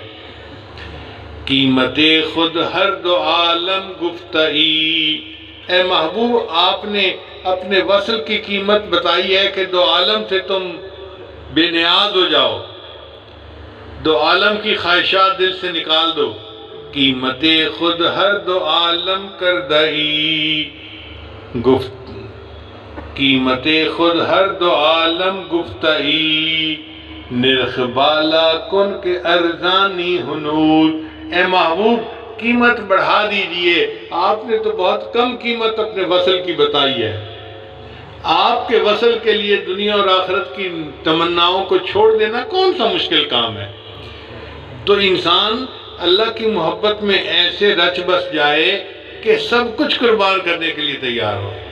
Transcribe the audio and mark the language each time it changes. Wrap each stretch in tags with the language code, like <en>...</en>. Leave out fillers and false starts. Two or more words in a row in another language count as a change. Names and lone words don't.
<fa>قیمت خود ہر دو عالم گفتئی،</fa> <ur>اے محبوب آپ نے اپنے وصل کی قیمت بتائی ہے کہ دو عالم سے تم بے نیاز ہو جاؤ، دو عالم کی خواہشات دل سے نکال دو۔</ur> <fa>قیمت خود ہر دو عالم کردئی، قیمت خود ہر دو عالم گفتئی، نرخ بالا کن کے ارزانی ہنوز،</fa> <ur>اے محبوب قیمت بڑھا دیجئے، آپ نے تو بہت کم قیمت اپنے وصل کی بتائی ہے۔ آپ کے وصل کے لیے دنیا اور آخرت کی تمناؤں کو چھوڑ دینا کون سا مشکل کام ہے؟ تو انسان اللہ کی محبت میں ایسے رچ بس جائے کہ سب کچھ قربان کرنے کے لیے تیار ہو۔</ur>